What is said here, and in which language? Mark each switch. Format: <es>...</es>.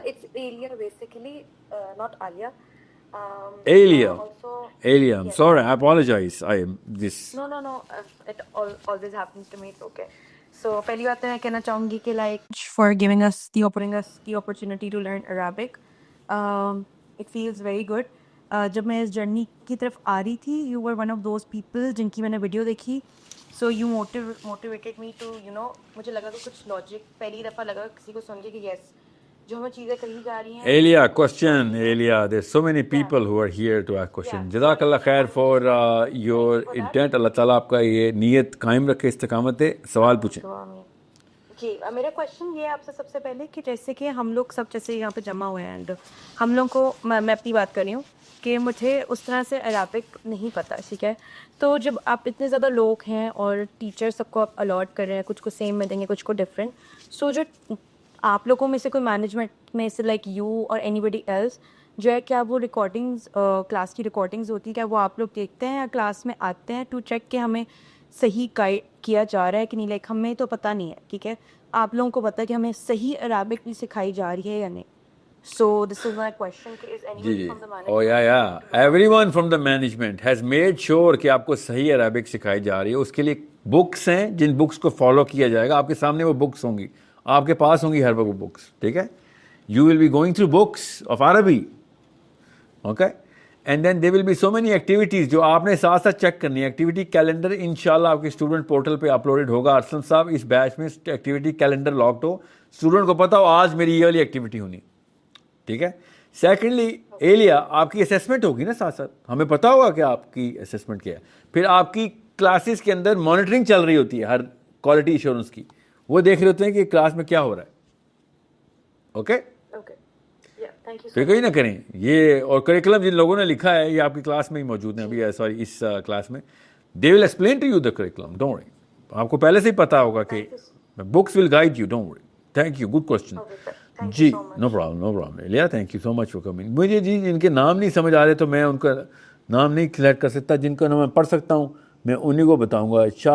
<en>It's Alia basically, not Alia. Alia. Also, Alia, I'm yes. sorry, I apologize. I am this. No. It always happens to me. It's okay. So</en> <ur>پہلی بات تو میں کہنا چاہوں گی کہ</ur> <en>for giving us the opportunity to learn Arabic. It feels very good.</en> <ur>جب میں اس جرنی کی طرف آ رہی تھی,</ur> <en>you were one of those people</en> <ur>جن کی میں نے ویڈیو دیکھی.</ur> <en>So you motivated me to,</en> <ur>مجھے لگا کہ کچھ لاجک پہلی دفعہ لگا کسی کو سن کے کہ یس جو ہمیں چیزیں کہی جا رہی ہیں.</ur> <en>Alia, question. Alia, there's so many people who are here to ask questions. Jazakallah khair for your intent.</en> <ur>اللہ تعالیٰ آپ کا یہ نیت قائم رکھے, استقامت ہے. سوال پوچھیں. جی میرا کوشچن یہ آپ سے سب سے پہلے کہ جیسے کہ ہم لوگ سب جیسے یہاں پہ جمع ہوئے ہیں اینڈ ہم لوگ کو, میں اپنی بات کر رہی ہوں کہ مجھے اس طرح سے عربک نہیں پتہ, ٹھیک ہے. تو جب آپ اتنے زیادہ لوگ ہیں اور ٹیچر سب کو آپ الاٹ کر رہے ہیں, کچھ کو سیم میں دیں گے, کچھ کو ڈفرینٹ, سو جو آپ لوگوں میں سے کوئی مینجمنٹ میں سے</ur> <en>like you</en> <ur>اور</ur> <en>anybody else</en> <ur>جو ہے, کیا وہ ریکارڈنگز کلاس کی ریکارڈنگز ہوتی ہیں, کیا وہ آپ لوگ دیکھتے ہیں یا کلاس میں آتے ہیں</ur> <en>to check</en> <ur>کہ ہمیں صحیح گائڈ کیا جا رہا ہے کہ نہیں؟ لائک ہمیں تو پتہ نہیں ہے, ٹھیک ہے, آپ لوگوں کو پتہ ہے کہ ہمیں صحیح عربک بھی سکھائی جا رہی ہے یا نہیں.</ur> <en>So this is my question کہ is anyone from the Oh yeah. Everyone from the management has made sure</en> <ur>کہ آپ کو صحیح عربک سکھائی جا رہی ہے. اس کے لیے بکس ہیں جن بکس کو فالو کیا جائے گا. آپ کے سامنے وہ بکس ہوں گی, آپ کے پاس ہوں گی ہر وقت وہ بکس, ٹھیک ہے.</ur> <en>You will be going through books of Arabic. Okay. And then there will be so many activities</en> <ur>جو آپ نے ساتھ ساتھ چیک کرنی ہے. ایکٹیویٹی کیلنڈر انشاءاللہ آپ کے اسٹوڈنٹ پورٹل پہ اپلوڈڈ ہوگا. ارسلم صاحب اس بیچ میں ایکٹیویٹی کیلنڈر لاکڈ ہو, اسٹوڈنٹ کو پتا ہو آج میری یہ والی ایکٹیویٹی ہونی, ٹھیک ہے. سیکنڈلی ایلیا, آپ کی اسیسمنٹ ہوگی نا ساتھ ساتھ, ہمیں پتا ہوگا کہ آپ کی اسیسمنٹ کیا ہے. پھر آپ کی کلاسز کے اندر مانیٹرنگ چل رہی ہوتی ہے ہر کوالٹی ایشورنس کی, وہ دیکھ رہے ہوتے ہیں کہ کلاس میں کیا ہو رہا ہے. اوکے, فکر ہی نہ کریں. یہ اور کریکولم جن لوگوں نے لکھا ہے یہ آپ کی کلاس میں ہی موجود ہیں ابھی, سوری اس کلاس میں.</ur> <en>They will explain to you the curriculum, don't worry.</en> <ur>آپ کو پہلے سے ہی پتا ہوگا کہ</ur> <en>Books will guide you, don't worry. Thank you, good question.</en> <ur>جی</ur> <en>no problem</en> <ur>Elia,</ur> <en>Thank you so much for coming.</en> <ur>مجھے جی جن کے نام نہیں سمجھ آ رہے تو میں ان کا نام نہیں سلیکٹ کر سکتا, جن کا نام میں پڑھ سکتا ہوں میں انہیں کو بتاؤں گا.</ur>